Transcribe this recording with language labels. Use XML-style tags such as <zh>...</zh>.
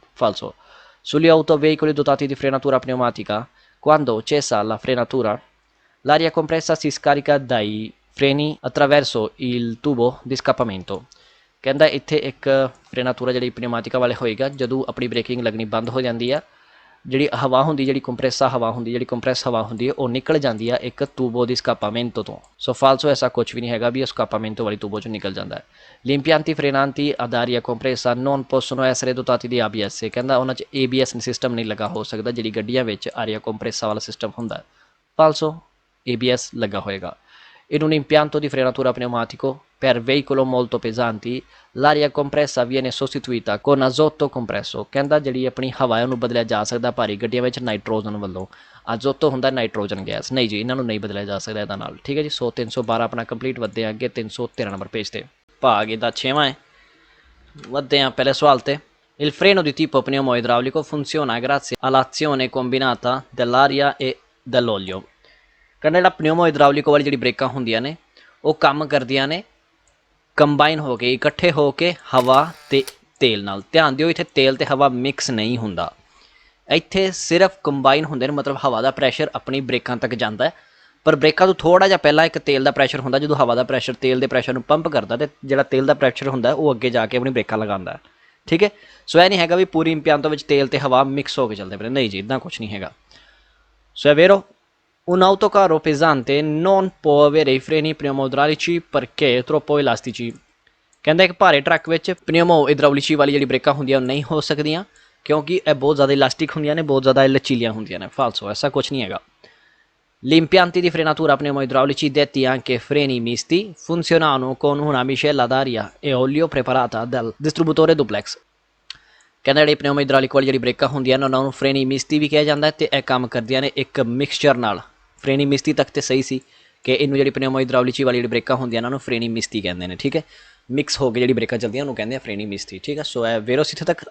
<pa>ਫਾਲਸੋ।</pa> <it>sugli autoveicoli dotati di frenatura pneumatica quando cessa la frenatura l'aria compressa si scarica dai freni attraverso il tubo di scappamento।</it> <pa>ਕਹਿੰਦਾ ਇੱਥੇ ਇੱਕ ਫਰੇਨਾਤੂਰਾ ਜਿਹੜੀ ਪਨਿਊਮਾਟਿਕਾ ਵਾਲੇ ਹੋਏਗਾ ਜਦੋਂ ਆਪਣੀ ਬ੍ਰੇਕਿੰਗ ਲੱਗਣੀ ਬੰਦ ਹੋ ਜਾਂਦੀ ਆ ਜਿਹੜੀ ਹਵਾ ਹੁੰਦੀ ਜਿਹੜੀ ਕੰਪਰੈਸ ਹਵਾ ਹੁੰਦੀ ਹੈ ਉਹ ਨਿਕਲ ਜਾਂਦੀ ਆ ਇੱਕ ਤੂਬੋ ਦੀ ਸਕਾਪਾਮੈਂਟੋ ਤੋਂ। ਸੋ ਫਾਲਸੋ, ਐਸਾ ਕੁਛ ਵੀ ਨਹੀਂ ਹੈਗਾ ਵੀ ਉਹ ਸਕਾਪਾਮੈਂਟੋ ਵਾਲੀ ਤੂਬੋ 'ਚੋਂ ਨਿਕਲ ਜਾਂਦਾ ਹੈ।</pa> <it>gli impianti frenanti ad aria compressa non possono essere dotati di ABS।</it> <pa>ਕਹਿੰਦਾ ਉਹਨਾਂ 'ਚ ABS ਸਿਸਟਮ ਨਹੀਂ ਲੱਗਾ ਹੋ ਸਕਦਾ ਜਿਹੜੀ ਗੱਡੀਆਂ ਵਿੱਚ ਆਰੀਆ ਕੰਪਰੈਸਾ ਵਾਲਾ ਸਿਸਟਮ ਹੁੰਦਾ। ਫਾਲਸੋ, ABS ਲੱਗਾ ਹੋਏਗਾ।</pa> <it>in un impianto di frenatura pneumatico per veicolo molto pesanti l'aria compressa viene sostituita con azoto compresso।</it> <pa>ਕਹਿੰਦਾ ਜਿਹੜੀ ਆਪਣੀ ਹਵਾ ਹੈ ਉਹਨੂੰ ਬਦਲਿਆ ਜਾ ਸਕਦਾ ਭਾਰੀ ਗੱਡੀਆਂ ਵਿੱਚ ਨਾਈਟ੍ਰੋਜਨ ਵੱਲੋਂ। ਅਜ਼ੋਤੋ ਹੁੰਦਾ ਨਾਈਟ੍ਰੋਜਨ ਗੈਸ। ਨਹੀਂ ਜੀ, ਇਹਨਾਂ ਨੂੰ ਨਹੀਂ ਬਦਲਿਆ ਜਾ ਸਕਦਾ ਇਹਦਾ ਨਾਲ। ਠੀਕ ਹੈ ਜੀ। 312 ਆਪਣਾ ਕੰਪਲੀਟ। ਵੱਧਦੇ ਹਾਂ ਅੱਗੇ 313 ਨੰਬਰ ਪੇਜ 'ਤੇ। ਭਾਗ ਇਹਦਾ 6ਵਾਂ ਹੈ। ਵੱਧਦੇ ਹਾਂ ਪਹਿਲੇ ਸਵਾਲ 'ਤੇ।</pa> <it>il freno di tipo pneumo-idraulico funziona grazie all'azione combinata dell'aria e dell'olio।</it> <pa>ਕਹਿੰਦਾ ਜਿਹੜਾ ਪਨਿਊਮੋ ਇਦਰਾਉਲਿਕੋ ਵਾਲੀ ਜਿਹੜੀ ਬ੍ਰੇਕਾਂ ਹੁੰਦੀਆਂ ਨੇ ਉਹ ਕੰਮ ਕਰਦੀਆਂ ਨੇ ਕੰਬਾਈਨ ਹੋ ਕੇ ਇਕੱਠੇ ਹੋ ਕੇ ਹਵਾ ਅਤੇ ਤੇਲ ਨਾਲ। ਧਿਆਨ ਦਿਓ ਇੱਥੇ ਤੇਲ ਅਤੇ ਹਵਾ ਮਿਕਸ ਨਹੀਂ ਹੁੰਦਾ, ਇੱਥੇ ਸਿਰਫ ਕੰਬਾਈਨ ਹੁੰਦੇ ਨੇ। ਮਤਲਬ ਹਵਾ ਦਾ ਪ੍ਰੈਸ਼ਰ ਆਪਣੀ ਬ੍ਰੇਕਾਂ ਤੱਕ ਜਾਂਦਾ ਹੈ ਪਰ ਬ੍ਰੇਕਾਂ ਤੋਂ ਥੋੜ੍ਹਾ ਜਿਹਾ ਪਹਿਲਾਂ ਇੱਕ ਤੇਲ ਦਾ ਪ੍ਰੈਸ਼ਰ ਹੁੰਦਾ ਜਦੋਂ ਹਵਾ ਦਾ ਪ੍ਰੈਸ਼ਰ ਤੇਲ ਦੇ ਪ੍ਰੈਸ਼ਰ ਨੂੰ ਪੰਪ ਕਰਦਾ ਅਤੇ ਜਿਹੜਾ ਤੇਲ ਦਾ ਪ੍ਰੈਸ਼ਰ ਹੁੰਦਾ ਉਹ ਅੱਗੇ ਜਾ ਕੇ ਆਪਣੀ ਬ੍ਰੇਕਾਂ ਲਗਾਉਂਦਾ। ਠੀਕ ਹੈ। ਸੋ ਇਹ ਨਹੀਂ ਹੈਗਾ ਵੀ ਪੂਰੀ ਇੰਪਿਆਂਤੋ ਵਿੱਚ ਤੇਲ ਅਤੇ ਹਵਾ ਮਿਕਸ ਹੋ ਕੇ ਚੱਲਦੇ ਪਏ। ਨਹੀਂ ਜੀ, ਇੱਦਾਂ ਕੁਛ ਨਹੀਂ ਹੈਗਾ।</pa> <it>ਸੋ è vero un autocarro pesante non può avere i freni pneumo-idraulici perché troppo elastici।</it> <pa>ਕਹਿੰਦਾ ਇੱਕ ਭਾਰੇ ਟਰੱਕ ਵਿੱਚ ਪਨਿਊਮੋ ਇਦਰਾਉਲਿci ਵਾਲੀ ਜਿਹੜੀ ਬ੍ਰੇਕਾਂ ਹੁੰਦੀਆਂ ਉਹ ਨਹੀਂ ਹੋ ਸਕਦੀਆਂ ਕਿਉਂਕਿ ਇਹ ਬਹੁਤ ਜ਼ਿਆਦਾ ਇਲਾਸਟਿਕ ਹੁੰਦੀਆਂ ਨੇ, ਬਹੁਤ ਜ਼ਿਆਦਾ ਲਚੀਲੀਆਂ ਹੁੰਦੀਆਂ ਨੇ। ਫਾਲਸੋ, ਐਸਾ ਕੁਛ ਨਹੀਂ ਹੈਗਾ।</pa> <it>gli impianti di frenatura pneumo-idraulici detti anche freni misti funzionano con una miscela d'aria e olio preparata dal distributore duplex।</it> <pa>ਕਹਿੰਦਾ ਜਿਹੜੀ ਪਨਿਊਮੋ ਇਦਰਾਉਲਿਕ ਵਾਲੀ ਜਿਹੜੀ ਬ੍ਰੇਕਾਂ ਹੁੰਦੀਆਂ ਨੇ ਉਹਨਾਂ ਨੂੰ ਫਰੇਨੀ ਮਿਸਤੀ ਵੀ ਕਿਹਾ ਜਾਂਦਾ ਅਤੇ ਇਹ ਕੰਮ ਕਰਦੀਆਂ ਨੇ ਇੱਕ ਮਿਕਸਚਰ ਨਾਲ। ਫਰੇਨੀ ਮਿਸਤੀ ਤੱਕ ਤਾਂ ਸਹੀ ਸੀ ਕਿ ਇਹਨੂੰ ਜਿਹੜੀ ਪਨਿਊਮੋ ਇਦਰਾਉਲਿci ਵਾਲੀ ਜਿਹੜੀ ਬ੍ਰੇਕਾਂ ਹੁੰਦੀਆਂ ਇਹਨਾਂ ਨੂੰ ਫਰੇਨੀ ਮਿਸਤੀ ਕਹਿੰਦੇ ਨੇ। ਠੀਕ ਹੈ। ਮਿਕਸ ਹੋ ਕੇ ਜਿਹੜੀ ਬ੍ਰੇਕਾਂ ਚੱਲਦੀਆਂ ਉਹਨੂੰ ਕਹਿੰਦੇ ਆ ਫਰੇਨੀ ਮਿਸਤੀ। ਠੀਕ ਹੈ। ਸੋ ਇਹ ਵੇਰੋਸ ਇੱਥੇ ਤੱਕ।</pa>